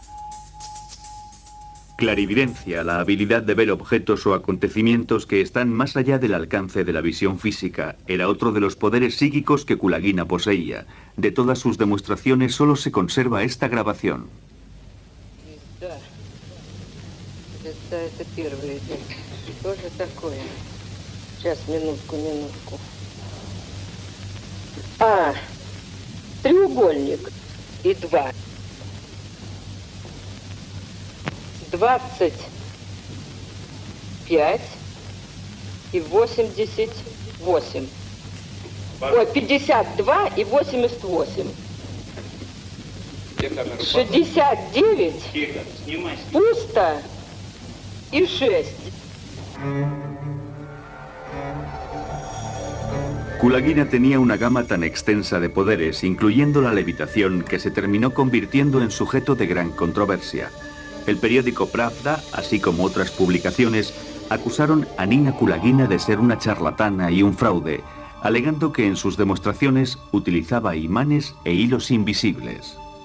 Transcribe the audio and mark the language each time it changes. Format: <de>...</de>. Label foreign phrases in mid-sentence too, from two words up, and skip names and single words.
<es>Clarividencia, la habilidad de ver objetos o acontecimientos que están más allá del alcance de la visión física, era otro de los poderes psíquicos que Kulagina poseía. De todas sus demostraciones solo se conserva esta grabación.</es> <ru>Да, это первый идет. Что же такое? Сейчас, минутку. Треугольник и 2. 25 и 88. Ой, 52 и 88. 69, пусто и 6.</ru> <es>Kulagina tenía una gama tan extensa de poderes, incluyendo la levitación, que se terminó convirtiendo en sujeto de gran controversia. El periódico Pravda, así como otras publicaciones, acusaron a Nina Kulagina de ser una charlatana y un fraude, alegando que en sus demostraciones utilizaba imanes e hilos invisibles.</es>